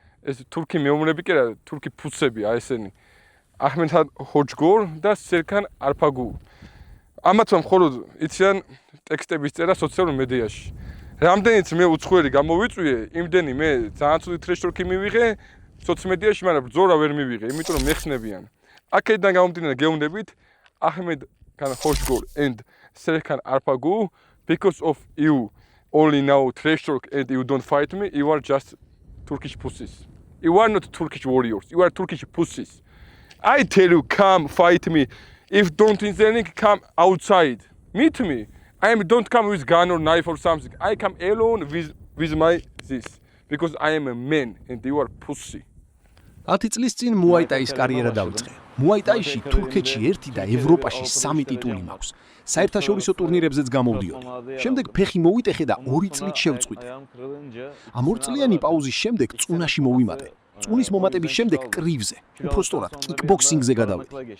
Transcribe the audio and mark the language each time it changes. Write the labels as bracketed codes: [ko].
[ka] ეს თურქი მეომრები კი არა, თურქი ფუცები, აი ესენი. აჰმედ ჰოჯგორ და სერკან არფაგუ. ამათმა მხოლოდ იციან ტექსტების წერა სოციალურ მედიაში. რამდენიც მე უცხოელი გამოვიწვიე, იმდენი მე ძალიან ცუდი ტრეშ-თორკი მივიღე სოციომედიაში, მაგრამ ბრძოლა ვერ მივიღე, იმიტომ რომ მეხსნებიან. აქედან გამომდინარე გეუბნებით [en] Ahmed Khan Hoshgor and Serkan Arpagu because of you only now trash talk and you don't fight me, you are just Turkish pussies. You are not Turkish warriors. You are Turkish pussies. I tell you, come fight me. If don't intending, come outside. Meet me. Don't come with gun or knife or something. I come alone with my this. Because I am a man and you are pussy. [ka] 10 წლის წინ მუაიტაის კარიერა დაიწყე. მუაიტაიში თურქეთში 1 და ევროპაში 3 ტიტული მაქვს. საერთაშორისო ტურნირებზეც გამოვდიოდი. შემდეგ ფეხი მოვიტეხე და 2 წლით შევწყვიტე. ამ 2 წლიანი პაუზის შემდეგ წუნაში მოვიმატე. წუნის მომატების შემდეგ კრივზე, უпростоრად კიკბოქსინგზე გადავედი.